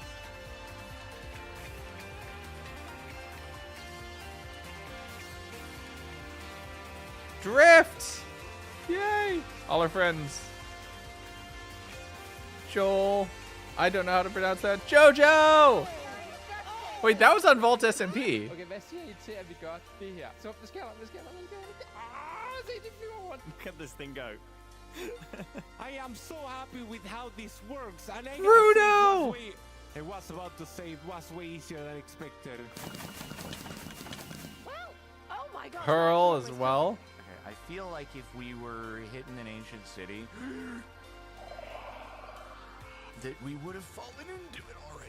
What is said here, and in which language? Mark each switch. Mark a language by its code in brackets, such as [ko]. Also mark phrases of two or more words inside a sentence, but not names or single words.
[en] Drift! Yay! All our friends. Joel. I don't know how to pronounce that. Jojo! Wait, that was on Vault SMP. [da] Okay, hvad siger I til, at vi gør det her? Så det sker der. Se, det flyver rundt. [en] Look at this thing go. I am so happy with how this works. And I Bruno! I was about to say it was way easier than expected. Oh my god. Pearl as well. Okay, I feel like if we were hitting an ancient city, that we would have fallen into it already.